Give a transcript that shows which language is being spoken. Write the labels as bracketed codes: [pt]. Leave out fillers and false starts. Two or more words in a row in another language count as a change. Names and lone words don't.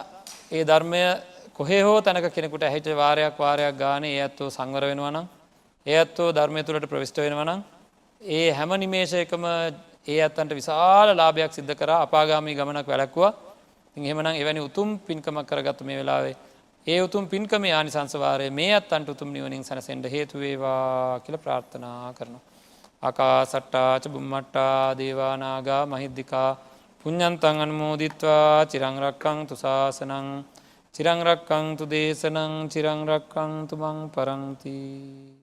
[si] ඒ ධර්මය කොහේ හෝ තැනක කෙනෙකුට ඇහිච්ච වාරයක් ගානේ ඒ ඇත්තෝ සංවර වෙනවා නම් ඒ ඇත්තෝ ධර්මය තුළට ප්‍රවිෂ්ඨ වෙනවා නම් ඒ හැම නිමේෂයකම ඒ ඇත්තන්ට විශාල ලාභයක් සිද්ධ කරා අපාගාමී ගමනක් වැළැක්වුවා. ඉතින් එහෙමනම් එවැනි උතුම් පින්කමක් කරගත්ත මේ වෙලාවේ ඒ උතුම් පින්කමේ ආනිසංස වාරය මේ ඇත්තන්ට උතුම් නිවනින් සැනසෙන්න හේතු වේවා කියලා ප්‍රාර්ථනා කරනවා. [pi] ආකාසට්ටා ච බුම්මට්ටා දේවා නාග මහිද්దికා පුඤ්ඤන්තං අනුමෝදිත්වා චිරං රක්ඛන්තු ශාසනං චිරං රක්ඛන්තු දේශනං චිරං රක්ඛන්තු මං පරන්ති.